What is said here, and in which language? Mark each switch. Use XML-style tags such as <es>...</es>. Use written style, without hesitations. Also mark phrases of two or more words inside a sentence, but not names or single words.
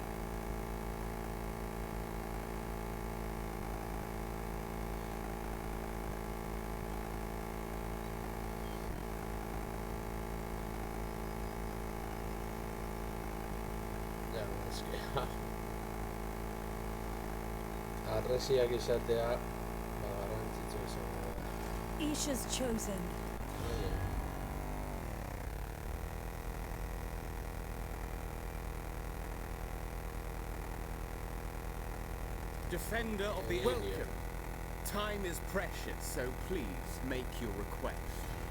<eu>Ja, eske... Harresiak izatea... garrantzitsua izango da.</eu> <en>Isha's chosen. Defender of the Welcome. Time is precious, so please make your request.</en>